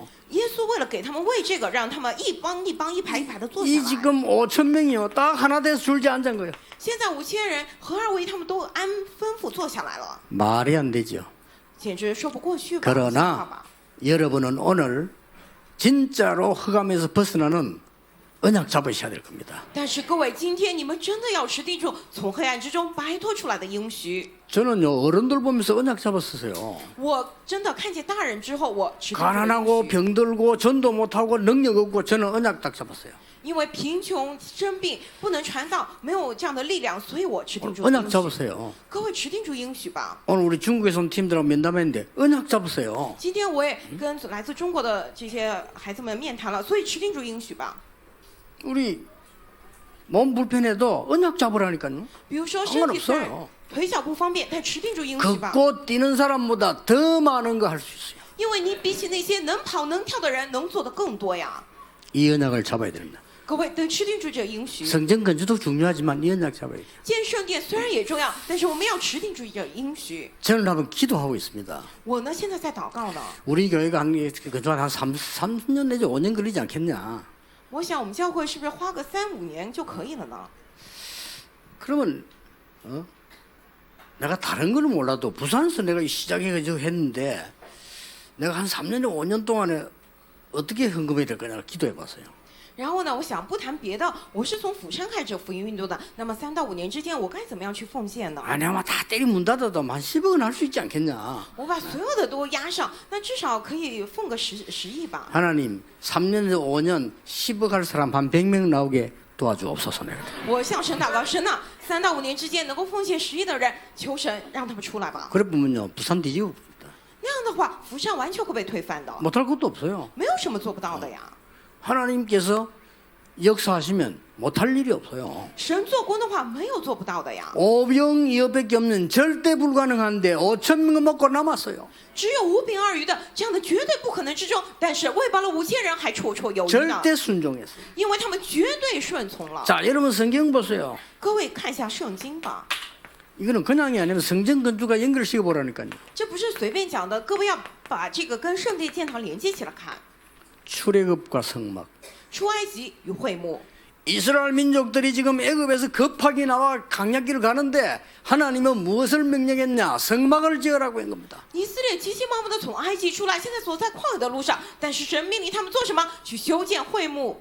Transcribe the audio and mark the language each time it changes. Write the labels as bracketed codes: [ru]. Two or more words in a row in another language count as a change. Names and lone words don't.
[zh] 耶稣为了给他们喂这个，让他们一帮一帮、一排一排的坐下 [ko] 이 [zh] 来。 [ko] 지금 5천 명이요. 딱 하나 돼서 줄지어 앉은 거예요. [zh] 现在5000人合二为一，他们都按吩咐坐下来了， [ko] 말이 안 되죠. [zh] 简直说不过去吧？ [ko] 그러나 여러분은 오늘 진짜로 흑암에서 벗어나는 언약 잡으셔야 될 겁니다. [zh] 但是各位，今天你们真的要持定住从黑暗之中摆脱出来的应许。 [ko] 저는요 어른들 보면서 언약 잡았었어요. [zh] 我真的看见大人之后，我持定住了 [ko] 가난하고 [zh] 应许， [ko] 병들고 전도 못하고 능력 없고 저는 언약 딱 잡았어요. [zh] 因为贫穷生病不能传道，没有这样的力量，所以我持定住了 [ko] 언약 [zh] 应许。 [ko] 잡으세요. [zh] 各位持定住应许吧。 [ko] 오늘 우리 중국에서 온 팀들하고 면담했는데 언약 잡으세요. [zh] 今天我也跟来自中国的这些孩子们面谈了，所以持定住应许吧。 [ko] 우리 몸 불편해도 언약 잡으라니까요. [zh] 比如说身体虽然 [ko] 상관없어요. [zh] 腿脚不方便，但持定住应许吧。 [ko] 걷고 뛰는 사람보다 더 많은 거 할 수 있어요. [zh] 因为你比起那些能跑能跳的人，能做的更多呀。 [ko] 이 언약을 잡아야 됩니다. [zh] 各位，得持定住这应许。 [ko] 성전 건축도 중요하지만 이 언약 잡아야 돼요. [zh] 建圣殿虽然也重要，但是我们要持定住这应许。 [ko] 저는 한번 기도하고 있습니다. [zh] 我呢，现在在祷告呢。 [ko] 우리 교회가 한 3년 내지 5년 걸리지 않겠냐. [zh] 我想我们教会是不是花个3、5年就可以了呢？ [ko] 그러면 내가 다른 거는 몰라도 부산에서 내가 시작해가지고 했는데 내가 한 3년, 5년 동안에 어떻게 헌금해야 될 거냐 기도해 봤어요. [zh] 然后呢，我想不谈别的，我是从釜山开始福音运动的。那么3到5年之间，我该怎么样去奉献呢？ [ko] 아니 아마 다 때리 문 닫아도 한 10억은 할 수 있지 않겠냐. [zh] 我把所有的都压上，那至少可以奉个10亿吧。 [ko] 하나님 3년, 5년 10억 할 사람 한 100명 나오게 도와주옵소서. 내가. [zh] 我向神祷告，神呐，3到5年之间能够奉献10亿的人，求神让他们出来吧。 [ko] 그래 보면요 부산 뒤지고 [zh] 那样的话，釜山完全会被推翻的， [ko] 못할 것도 없어요. [zh] 没有什么做不到的呀。 [ko] 하나님께서 역사하시면 못할 일이 없어요. [zh] 神做工的话，没有做不到的呀。 [ko] 오병이어밖에 없는 절대 불가능한데 5천 명 먹고 남았어요. [zh] 只有5饼2鱼的这样的绝对不可能之中，但是喂饱了5000人还绰绰有余呢， [ko] 절대 순종했어요. [zh] 因为他们绝对顺从了。 [ko] 자, 여러분 성경 보세요. [zh] 各位看一下圣经吧， [ko] 이거는 그냥이 아니라 성전 건축과 연결시켜 보라니까요. [zh] 这不是随便讲的，各位要把这个跟圣殿建堂连接起来看。 [ko] 출애굽과 성막. [zh] 出埃及与会幕， [ko] 이스라엘 민족들이 지금 애굽에서 급하게 나와 강약기를 가는데 하나님은 무엇을 명령했냐? 성막을 지으라고 한 겁니다. [zh] 以色列急急忙忙的从埃及出来，现在走在旷野的路上，但是神命令他们做什么？去修建会幕。